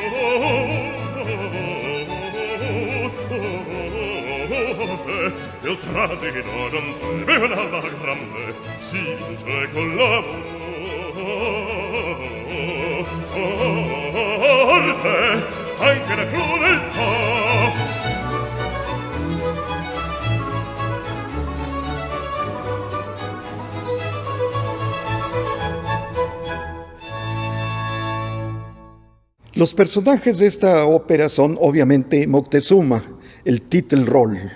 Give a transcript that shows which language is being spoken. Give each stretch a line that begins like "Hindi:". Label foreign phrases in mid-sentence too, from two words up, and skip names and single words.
Italian: Il tragico non teme un'alma grande, si vince con l'amore. Anche la crudeltà,
Spanish: Los personajes de esta ópera son obviamente Moctezuma, el Titelroll.